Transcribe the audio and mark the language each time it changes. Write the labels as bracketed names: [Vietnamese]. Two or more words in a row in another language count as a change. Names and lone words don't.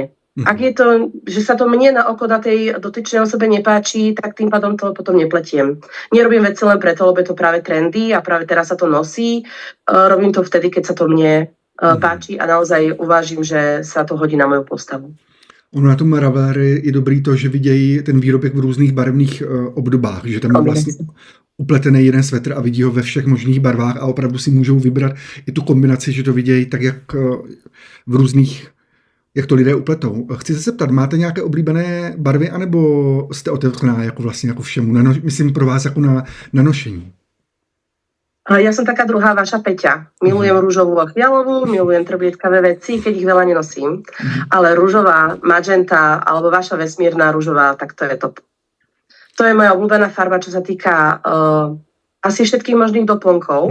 [Slovak] Ak je to, že sa to mne na oko na tej dotyčnej osobe nepáči, tak tým pádom to potom nepletiem. Nerobím veci len preto, lebo je to práve trendy a práve teraz sa to nosí. Robím to vtedy, keď sa to mne páči a naozaj uvážim, že sa to hodí na moju postavu. [Czech] Ono na tom Ravelry je dobrý to, že vidějí ten výrobek v různých barevných obdobách, že tam je vlastně upletený jeden svetr a vidí ho ve všech možných barvách a opravdu si můžou vybrat i tu kombinaci, že to vidějí tak, jak v různých, jak to lidé upletou. Chci se zeptat, máte nějaké oblíbené barvy, anebo jste otevřená jako vlastně jako všemu? Myslím pro vás jako na nošení. [Slovak] Ja som taká druhá vaša Peťa. Milujem rúžovú a fialovú, milujem trblietkavé veci, keď ich veľa nenosím. Ale rúžová, magenta alebo vaša vesmírna rúžová, tak to je top. To je moja obľúbená farba, čo sa týka asi všetkých možných doplnkov.